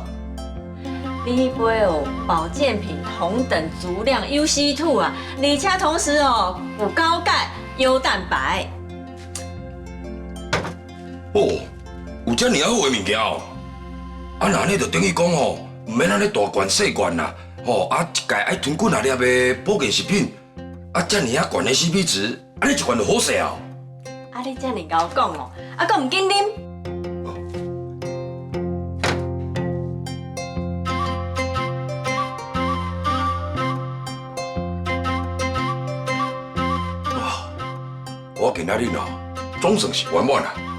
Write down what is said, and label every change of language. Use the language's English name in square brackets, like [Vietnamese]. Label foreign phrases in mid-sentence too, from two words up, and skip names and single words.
[Min Nan Chinese] 你杯有保健品同等足量 UC2 啊，而且同时哦有高钙、优蛋白。哦，有遮尔啊好的物件哦。啊，那呢就等于讲吼，唔免安尼大罐细罐啦，吼啊一盖爱吞几啊粒的保健食品，啊遮尔啊悬的 CP 值，安尼一罐就好势啊。啊，你遮尔甲我讲哦，啊，阁唔紧啉。我今仔日哦，总算是圆满啦。